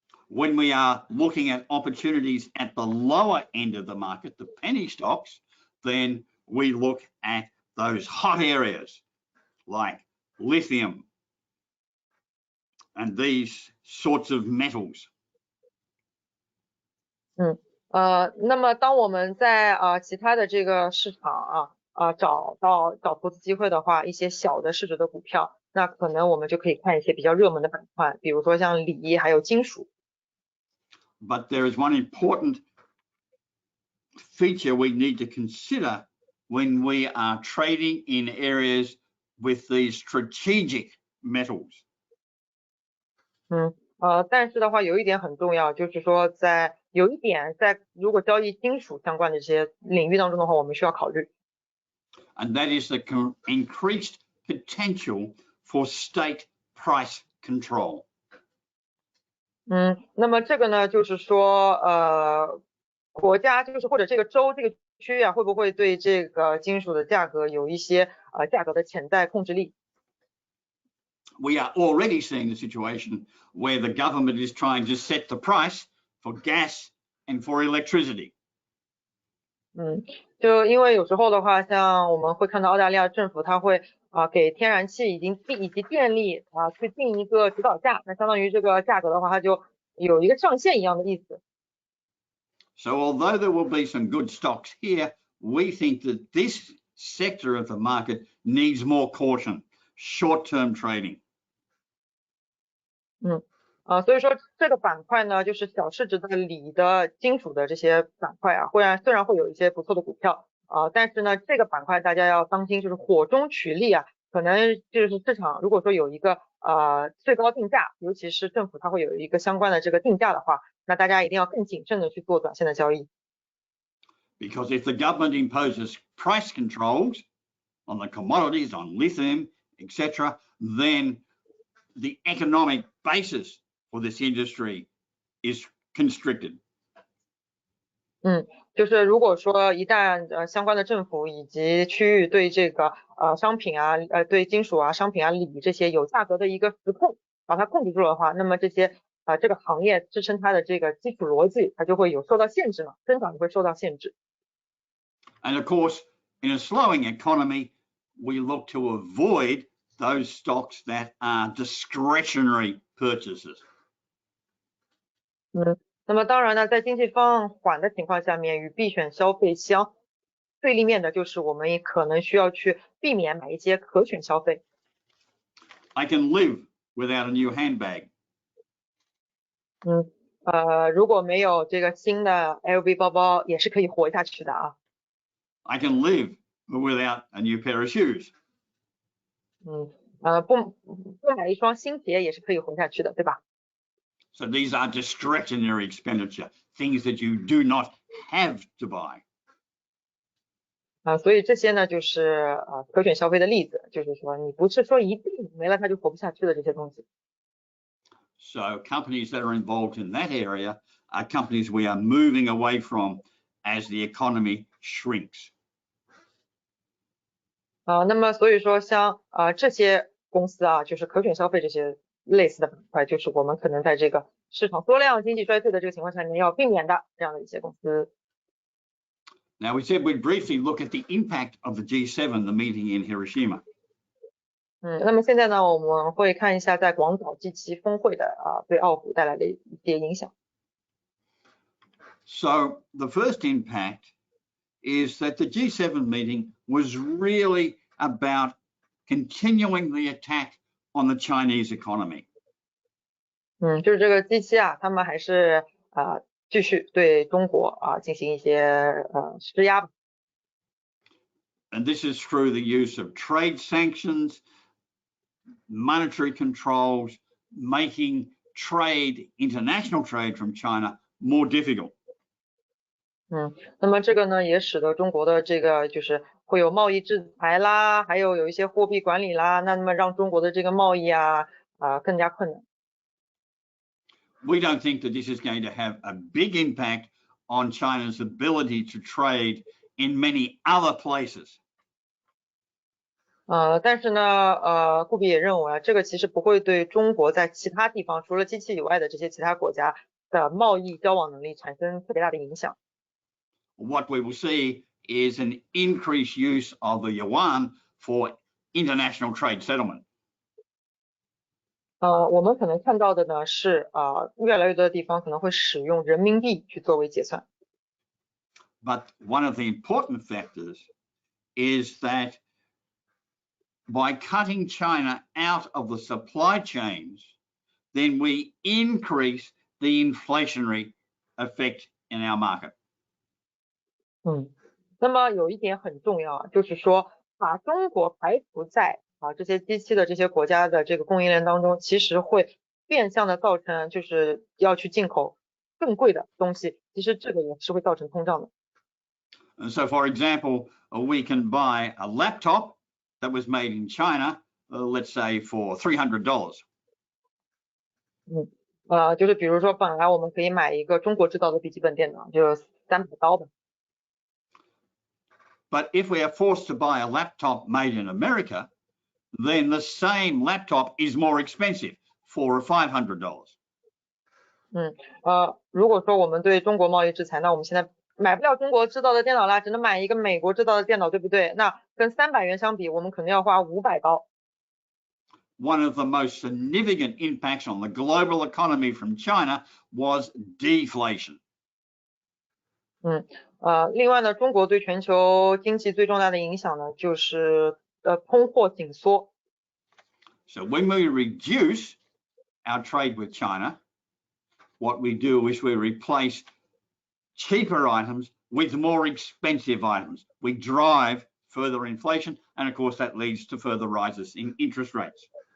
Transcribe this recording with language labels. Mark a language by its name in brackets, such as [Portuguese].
[English] When we are looking at opportunities at the lower end of the market, the penny stocks, then we look at those hot areas like lithium and these sorts of metals. [Chinese] 那么当我们在其他的这个市场找投资机会的话，一些小的市值的股票，那可能我们就可以看一些比较热门的板块，比如说像锂还有金属。 [English] But there is one important feature we need to consider when we are trading in areas with these strategic metals. [Chinese] 但是的话有一点很重要，就是说在有一点在如果交易金属相关的这些领域当中的话，我们需要考虑。 [English] And that is the increased potential for state price control. [Chinese] 那么这个呢，就是说，国家就是或者这个州这个区啊，会不会对这个金属的价格有一些价格的潜在控制力？ [English] We are already seeing the situation where the government is trying to set the price for gas and for electricity. [Chinese] 就因为有时候的话，像我们会看到澳大利亚政府它会给天然气以及电力去定一个指导价，那相当于这个价格的话，它就有一个上限一样的意思。 [English] So although there will be some good stocks here, we think that this sector of the market needs more caution, short-term trading. [Chinese] 所以说这个板块呢，就是小市值的锂的金属的这些板块啊，虽然会有一些不错的股票但是呢，这个板块大家要当心，就是火中取栗啊，可能就是市场如果说有一个最高定价，尤其是政府它会有一个相关的这个定价的话，那大家一定要更谨慎的去做短线的交易。 [English] Because if the government imposes price controls on the commodities, on lithium, etc., then the economic basis for this industry is constricted. [Chinese] 就是如果说一旦相关的政府以及区域对这个商品啊对金属啊商品啊锂这些有价格的一个实控，把它控制住了的话，那么这些这个行业支撑它的这个基础逻辑，它就会有受到限制嘛，增长就会受到限制。 [English] And of course, in a slowing economy, we look to avoid those stocks that are discretionary purchases. [Chinese] 那么当然呢，在经济放缓的情况下面，与必选消费相对立面的就是我们也可能需要去避免买一些可选消费。 [English] I can live without a new handbag. [Chinese] 如果没有这个新的 LV 包包，也是可以活下去的啊。 [English] I can live without a new pair of shoes. [Chinese] 不买一双新鞋也是可以活下去的，对吧？ [English] So these are discretionary expenditure, things that you do not have to buy. [Chinese] 所以这些呢，就是可选消费的例子，就是说你不是说一定没了它就活不下去的这些东西。 [English] So companies that are involved in that area are companies we are moving away from as the economy shrinks. [Chinese] 那么所以说像这些公司啊，就是可选消费这些类似的板块，就是我们可能在这个市场缩量、经济衰退的这个情况下面要避免的这样的一些公司。 [English] Now we said we'd briefly look at the impact of the G7, the meeting in Hiroshima. [Chinese] 那么现在呢，我们会看一下在广岛G7峰会的对澳股带来的一些影响。 [English] So the first impact is that the G7 meeting was really about continuing the attack on the Chinese economy. [Chinese] 就是这个G7啊，他们还是继续对中国进行一些施压吧。 [English] And this is through the use of trade sanctions, monetary controls, making trade, international trade from China more difficult. [Chinese] 那么这个呢，也使得中国的这个就是会有贸易制裁啦，还有一些货币管理啦，那么让中国的这个贸易更加困难。 [English] We don't think that this is going to have a big impact on China's ability to trade in many other places. [Chinese] 但是呢，顾比也认为这个其实不会对中国在其他地方除了机器以外的这些其他国家的贸易交往能力产生特别大的影响。 [English] What we will see is an increased use of the yuan for international trade settlement. [Chinese] 我们可能看到的呢是越来越多的地方可能会使用人民币去作为结算。 [English] But one of the important factors is that by cutting China out of the supply chains, then we increase the inflationary effect in our market. [Chinese] 那么有一点很重要就是说把中国排除在这些G7的这些国家的这个供应链当中，其实会变相的造成就是要去进口更贵的东西，其实这个也是会造成通胀的。 [English] And so, for example, we can buy a laptop that was made in China, let's say for $300. [Chinese] 就是比如说，本来我们可以买一个中国制造的笔记本电脑，就300刀吧。 [English] But if we are forced to buy a laptop made in America, then the same laptop is more expensive for $500. [Chinese] 如果说我们对中国贸易制裁，那我们现在买不了中国制造的电脑啦，只能买一个美国制造的电脑，对不对？那跟300元相比，我们可能要花500刀。 [English] One of the most significant impacts on the global economy from China was deflation. [Chinese] 另外呢，中国对全球经济最重大的影响呢，就是通货紧缩。 [English] So when we reduce our trade with China, what we do is we replace cheaper items with more expensive items. We drive further inflation, and of course that leads to further rises in interest rates.